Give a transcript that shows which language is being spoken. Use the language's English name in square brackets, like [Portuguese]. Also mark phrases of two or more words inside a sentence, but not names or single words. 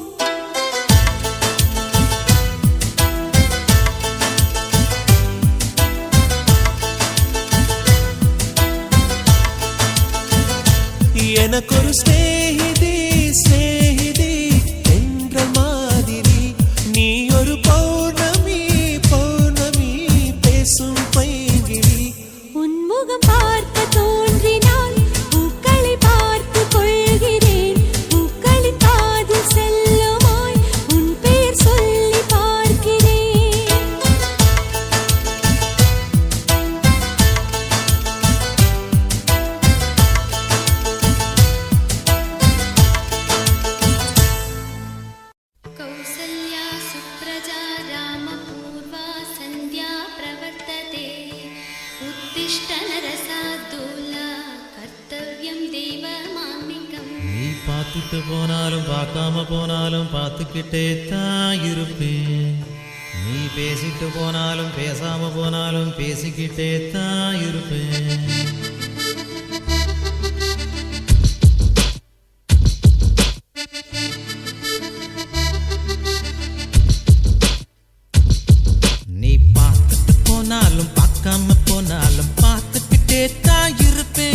[Tamil] எனக்கொரு ஸ்நேகிதி ஸ்நேகிதி என்ற மாதிரி நீ ஒரு பௌர்ணமி பௌர்ணமி பேசும் பைங்கிழி. உன்முகம் பார்க்க தோன்றினால் பூக்களை பார்த்து கொள்கிறேன் பூக்களின் காதில் செல்லுமாய் உன் பெயர் சொல்லி பார்க்கிறேன் [Sanskrit] कौसल्या सुप्रजा रामपूर्वा सन्ध्या प्रवर्तते उत्तिष्ठ नरसाद्दूला कर्तव्यं देवमान्निकम् [Tamil] நீ பார்த்துட்டு போனாலும் பார்க்காம போனாலும் பார்த்துக்கிட்டே தான் இருப்பேன். நீ பேசிட்டு போனாலும் பேசாம போனாலும் பேசிக்கிட்டே தான் இருப்பேன். நீ பார்த்துட்டு போனாலும் பார்க்காம போனாலும் பார்த்துக்கிட்டே தான் இருப்பேன்.